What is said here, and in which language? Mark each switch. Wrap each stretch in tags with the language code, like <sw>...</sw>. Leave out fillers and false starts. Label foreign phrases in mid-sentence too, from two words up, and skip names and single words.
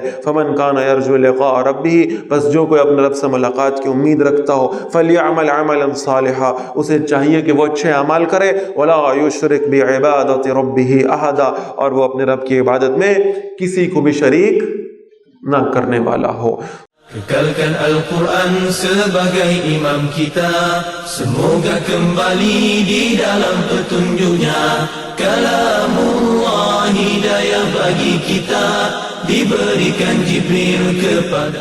<ar>فمن کان یرجو لقاء ربہ,</ar> <ur>بس جو کوئی اپنے رب سے ملاقات کی امید رکھتا ہو,</ur> <ar>فلیعمل عملا صالحا,</ar> <ur>اسے چاہیے کہ وہ اچھے اعمال کرے.</ur> <ar>ولا یشرک بعبادۃ ربہ احدا,</ar> <ur>اور وہ اپنے رب کی عبادت میں کسی کو بھی شریک نہ کرنے والا ہو.</ur> <ms>Kekalkan Al-Quran sebagai imam kita, semoga kembali di dalam petunjuknya. Kalamullah hidayah bagi kita, diberikan Jibril kepada.</ms>